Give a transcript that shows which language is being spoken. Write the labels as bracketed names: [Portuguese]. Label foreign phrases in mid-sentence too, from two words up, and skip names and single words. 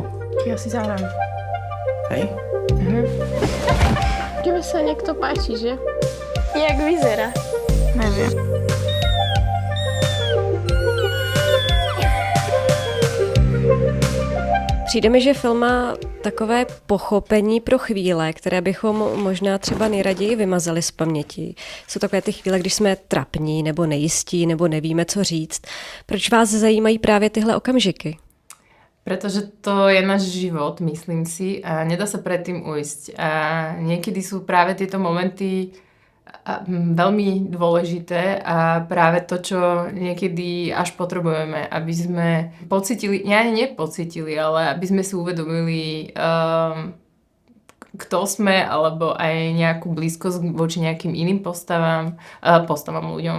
[Slovak] Ja si zahrám. Hej? Tebe sa niekto páči, že? Jak vyzerá? Neviem. [Czech] Přijde mi, že film má takové pochopení pro chvíle, které bychom možná třeba nejraději vymazali z paměti. Jsou takové ty chvíle, když jsme trapní nebo nejistí nebo nevíme, co říct. Proč vás zajímají právě tyhle okamžiky? [Slovak] Pretože to je náš život, myslím si, a nedá sa predtým ujsť. A niekedy sú práve tieto momenty veľmi dôležité a práve to, čo niekedy až potrebujeme, aby sme pocítili, nepocítili, ale aby sme si uvedomili, kto sme, alebo aj nejakú blízkosť voči nejakým iným postavám ľuďom.